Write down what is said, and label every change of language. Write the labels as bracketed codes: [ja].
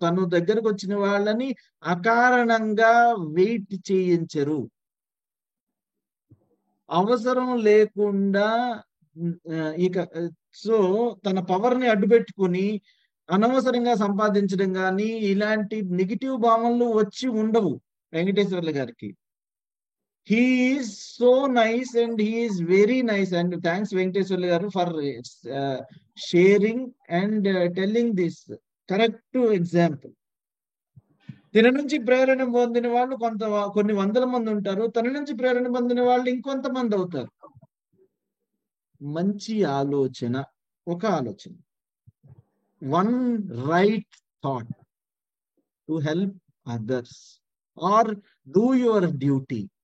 [te] తను దగ్గరకు వచ్చిన వాళ్ళని అకారణంగా వెయిట్ చేయించరు, అవసరం లేకుండా. ఇక సో తన పవర్ ని అడ్డుపెట్టుకుని అనవసరంగా సంపాదించడం కానీ ఇలాంటి నెగిటివ్ భావనలు వచ్చి ఉండవు వెంకటేశ్వర్లు గారికి. [en] He is so nice and he is very nice, and thanks Venkateswarlu garu for sharing and telling this correct example. [te] తన నుంచి ప్రేరణ పొందిన వాళ్ళు కొన్ని వందల మంది ఉంటారు, తన నుంచి ప్రేరణ పొందిన వాళ్ళు ఇంకొంతమంది అవుతారు. మంచి ఆలోచన, ఒక ఆలోచన, [en] one right thought to help others or do your duty.